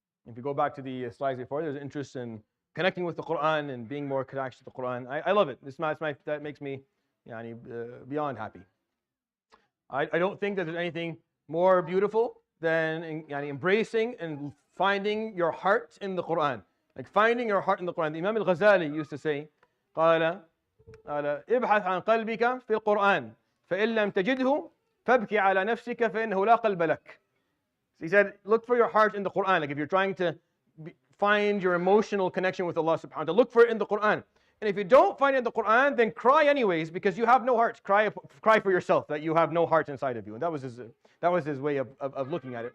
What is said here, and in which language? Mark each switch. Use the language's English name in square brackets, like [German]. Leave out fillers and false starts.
[English] If you go back to the slides before, there's interest in connecting with the Quran and being more connected to the Quran. I love it. That makes me beyond happy. I don't think that there's anything more beautiful than embracing and finding your heart in the Quran. Like finding your heart in the Quran. The Imam al-Ghazali used to say, [Arabic] قال ابحث عن قلبك في القرآن فإن لم تجده فابكي على نفسك فإنه لا قلب لك. [English] He said, look for your heart in the Quran. Like if you're trying to find your emotional connection with Allah subhanahu wa ta'ala, look for it in the Quran. And if you don't find it in the Quran, then cry anyways, because you have no heart. Cry for yourself that you have no heart inside of you. And that was his way of looking at it.